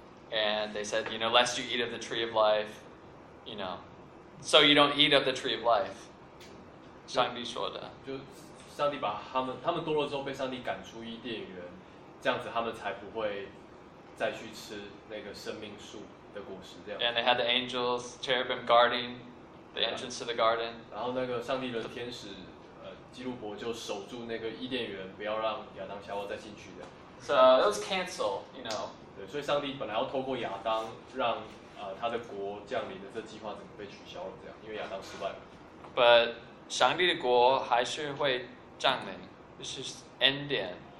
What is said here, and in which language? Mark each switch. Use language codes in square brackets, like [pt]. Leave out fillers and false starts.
[en] And they said, you know, lest you eat of the tree of life, you know, so you don't eat of the tree of life. [zh] 上帝说的，就上帝把他们堕落之后被上帝赶出伊甸园，这样子他们才不会再去吃那个生命树的果实。这样。 [en] And they had the angels, cherubim guarding the entrance to the garden. [zh] 然后那个上帝的天使，基路伯就守住那个伊甸园，不要让亚当夏娃再进去的。 [en] So it was canceled, you know. [zh] 所以上帝本来要透过亚当让、他的国降临的这计划怎么被取消了？这样，因为亚当失败了。 But 上帝的国还是会降临，这是恩典。